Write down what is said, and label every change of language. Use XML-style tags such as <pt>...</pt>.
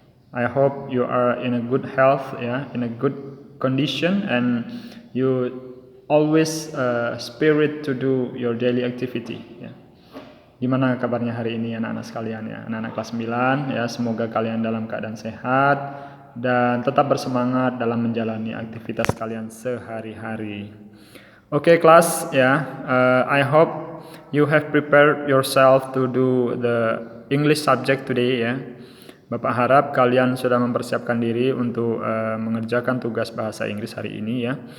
<en>I hope you are in a good health, in a good condition, and you always spirit to do your daily activity.</en> <id>Ya. Gimana kabarnya hari ini anak-anak sekalian ya, anak-anak kelas 9 ya, semoga kalian dalam keadaan sehat dan tetap bersemangat dalam menjalani aktivitas kalian sehari-hari.</id> <en>Okay, class, I hope you have prepared yourself to do the English subject today ya.</en> <id>Bapak harap kalian sudah mempersiapkan diri untuk mengerjakan tugas bahasa Inggris hari ini ya.</id>